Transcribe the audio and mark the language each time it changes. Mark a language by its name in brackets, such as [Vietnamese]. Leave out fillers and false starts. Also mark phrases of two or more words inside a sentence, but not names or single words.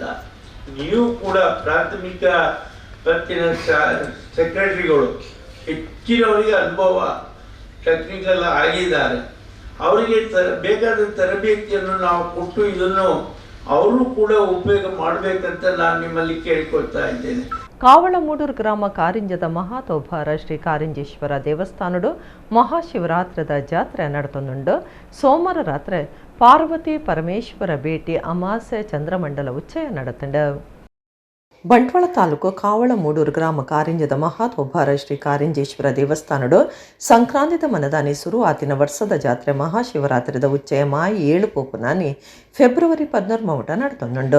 [Kannada] ನೀವು ಕೂಡ ಪ್ರಾಥಮಿಕ ಪತ್ತಿನ ಸೆಕ್ರೆಟರಿಗಳು ಹೆಚ್ಚಿನವರಿಗೆ ಅನುಭವ ಟೆಕ್ನಿಕಲ್ ಆಗಿದ್ದಾರೆ. ಅವರಿಗೆ ಬೇಕಾದ ತರಬೇತಿಯನ್ನು ನಾವು ಕೊಟ್ಟು ಇದನ್ನು ಅವರು ಕೂಡ ಉಪಯೋಗ ಮಾಡಬೇಕಂತ ನಾನು ನಿಮ್ಮಲ್ಲಿ ಕೇಳ್ಕೊಳ್ತಾ ಇದ್ದೇನೆ. [Tulu] ಕಾವಳಮೂಡೂರು ಗ್ರಾಮ ಕಾರಿಂಜದ ಮಹಾತೋಭಾರ ಶ್ರೀ ಕಾರಿಂಜೇಶ್ವರ ದೇವಸ್ಥಾನಡು ಮಹಾಶಿವರಾತ್ರದ ಜಾತ್ರೆ ನಡತೊಂದುಂಡು. ಸೋಮವಾರ ರಾತ್ರಿ ಪಾರ್ವತಿ ಪರಮೇಶ್ವರ ಭೇಟಿ ಅಮಾಸೆ ಚಂದ್ರಮಂಡಲ ಉಚ್ಚಯ ನಡತುಂಡು. ಬಂಟ್ವಾಳ ತಾಲೂಕು ಕಾವಳಮೂಡೂರು ಗ್ರಾಮ ಕಾರಿಂಜದ ಮಹಾತೋಭಾರ ಶ್ರೀ ಕಾರಿಂಜೇಶ್ವರ ದೇವಸ್ಥಾನಡು ಸಂಕ್ರಾಂತಿದ ಮನದಾನಿ ಶುರು ಆತಿನ ವರ್ಷದ ಜಾತ್ರೆ ಮಹಾಶಿವರಾತ್ರಿದ ಉಚ್ಚಯ ಮಾಯಿ 7 ಪೋಪುನಾನಿ ಫೆಬ್ರವರಿ 14 ಮೌಟ ನಡತೊಂದುಂಡು.